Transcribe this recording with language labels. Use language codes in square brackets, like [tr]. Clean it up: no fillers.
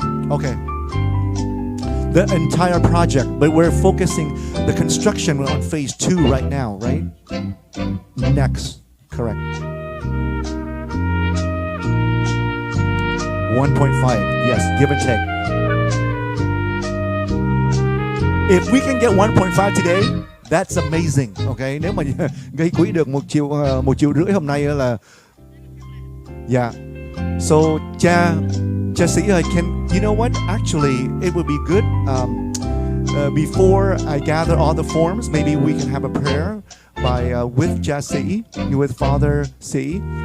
[en] Okay. The entire project, but we're focusing the construction on phase 2 right now, right? Next, correct. 1.5, yes, give and take. If we can get 1.5 today, that's amazing, okay? [vi] Nếu mà gây quỹ được 1,5 triệu hôm nay là, yeah. [en] So [vi] cha sĩ ơi, [en] you know what? Actually, it would be good. Before I gather all the forms, maybe we can have a prayer by with cha sĩ, with Father sĩ.